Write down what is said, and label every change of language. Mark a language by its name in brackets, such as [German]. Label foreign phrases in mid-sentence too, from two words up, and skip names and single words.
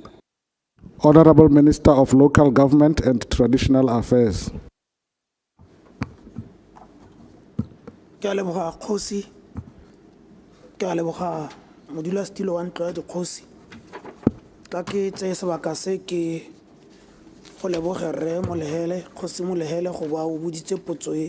[English] Honorable Minister of Local Government and Traditional Affairs. [Tswana] Ke a leboga Kgosi. Ke a leboga Modulasetilo wa Ntlo ya Dikgosi. Ka ke tse sebaka se ke go leboga rre Molehele, Kgosi Molehele go ba o boditse potso e.